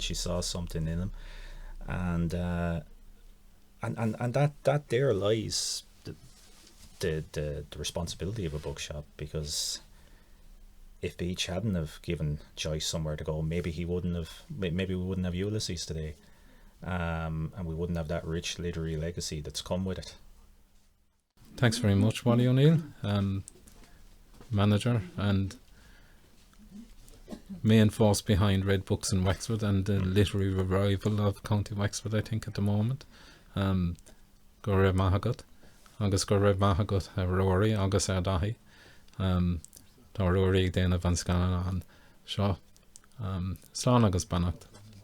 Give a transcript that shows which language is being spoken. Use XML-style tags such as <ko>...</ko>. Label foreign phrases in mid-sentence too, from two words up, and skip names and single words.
<en>She saw something in him, and that there lies the responsibility of a bookshop, because if Beach hadn't have given Joyce somewhere to go, maybe we wouldn't have Ulysses today, and we wouldn't have that rich literary legacy that's come with it. Thanks very much, Wally O Neill, manager and main force behind Red Books in Wexford and the literary revival of County Wexford, I think, at the moment.</en> <ga>Go raibh maith agat, agus go raibh maith agat a Rory agus ar dahi. Tá Rory ag déanamh an scanan an seo. Slán agus bannacht.</ga>